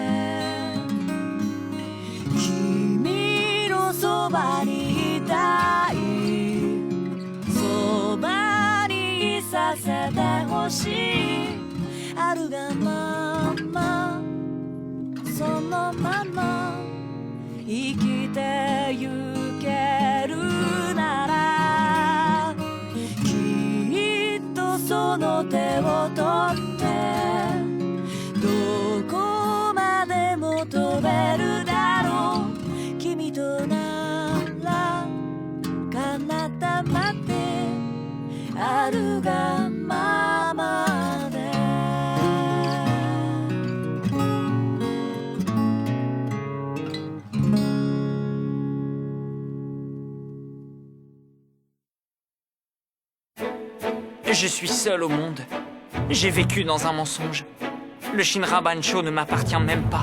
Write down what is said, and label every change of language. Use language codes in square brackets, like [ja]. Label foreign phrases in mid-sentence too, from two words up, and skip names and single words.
[ja] 君のそばにいたいそばにいさせてほしいあるがままそのまま生きてゆけるならきっとその手を取ってどこまでも飛べるだろう君となら彼方まであるがままで [fr] Je suis seul au monde. J'ai vécu dans un mensonge. Le Shinra Bancho ne m'appartient même pas.